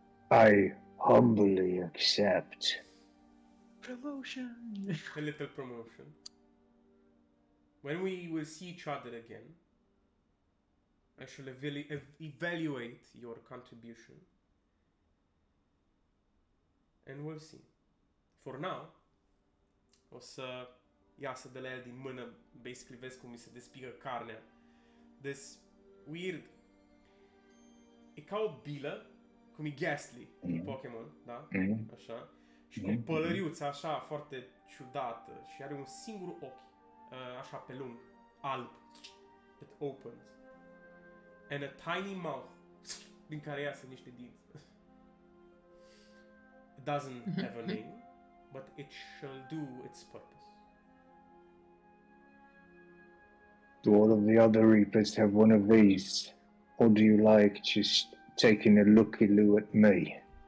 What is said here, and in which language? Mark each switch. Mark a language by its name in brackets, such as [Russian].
[English] I humbly accept. Promotion. A little promotion. When we will see each other again, I shall evaluate your contribution. And we'll see. For now, [Romanian] o să iasă de la el din mână, basically vezi cum mi se despigă carnea. [English] This weird... [Romanian] E ca o bilă, cum e Ghastly din Pokémon, da? Așa. Și cu pălăriuța așa, foarte ciudată. Și are un singur ochi, așa pe lung, alb, [English] that opens. And a tiny mouth, [Romanian] din care iasă niște dinți. [English] It doesn't have a name, but it shall do its purpose. Do all of the other Reapers have one of these? Or do you like just taking a looky-loo at me?